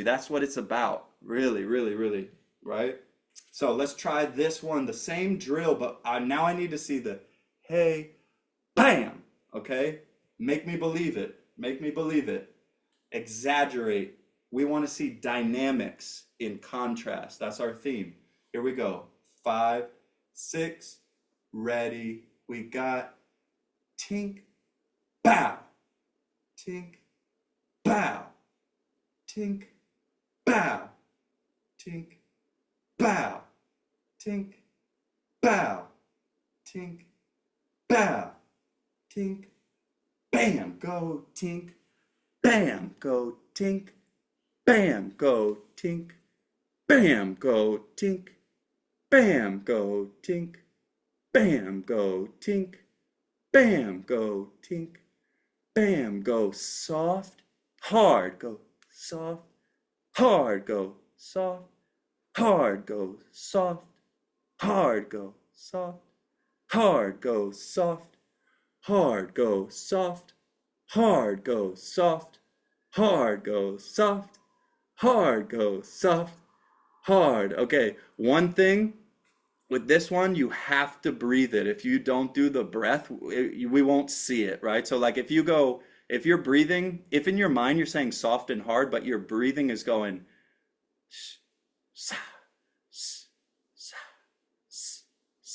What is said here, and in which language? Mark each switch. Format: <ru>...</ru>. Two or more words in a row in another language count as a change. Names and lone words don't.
<en>That's what it's about, really, really, really, right? So let's try this one, the same drill, but now I need to see the hey, bam, okay? Make me believe it. Make me believe it. Exaggerate. We want to see dynamics in contrast. That's our theme. Here we go. 5, 6, ready. We got tink, bow. Tink, bow. Tink, bow. Tink, bow. Tink, bow. Tink, bow. Tink, bam, go tink, bam, go tink, bam, go tink, bam, go tink, bam, go tink, bam, go tink, bam, go tink, bam, go soft, hard, go soft, hard, go soft, hard, go soft, hard, go soft, hard, go soft, hard, go soft, hard, go soft, hard, go soft, hard, go soft, hard. Okay, one thing with this one, you have to breathe it. If you don't do the breath, we won't see it, right? So like if you're breathing, if in your mind you're saying soft and hard, but your breathing is going sa, sa, sa, sa.</en>